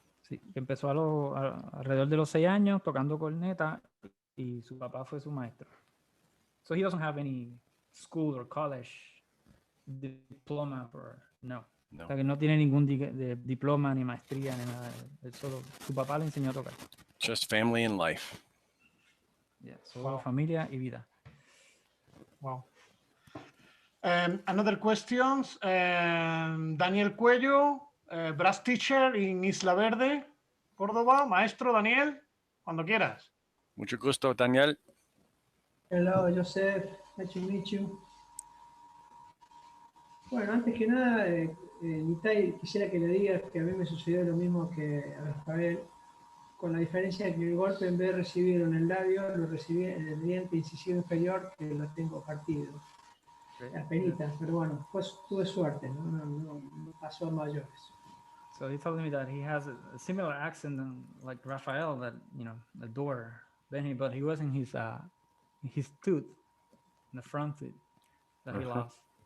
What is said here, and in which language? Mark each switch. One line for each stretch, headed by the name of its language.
Spanish: Sí, empezó alrededor de los 6 años tocando corneta y su papá fue su maestro.
English: So he doesn't have any school or college diploma no.
Spanish: O sea que no tiene ningún diploma ni maestría ni nada. Solo su papá le enseñó a tocar.
English: Just family and life.
Spanish: Yeah, solo familia y vida.
English: Wow. Another questions. Daniel Cuello, brass teacher in Isla Verde, Córdoba.
Spanish: Maestro Daniel, cuando quieras. Mucho gusto, Daniel.
English: Hello, Joseph. Nice to meet you.
Spanish: Bueno, antes que nada, Nitai, quisiera que le digas que a mí me sucedió lo mismo que a Rafael, con la diferencia de que el golpe en vez de recibirlo en el labio, lo recibí en el diente incisivo inferior, que lo tengo partido. Apenitas, pero bueno, pues tuve suerte, no pasó a mayores.
English: So he told me that he has a similar accident like Rafael, that, you know, the door, but he was in his tooth, in the front tooth, that he lost.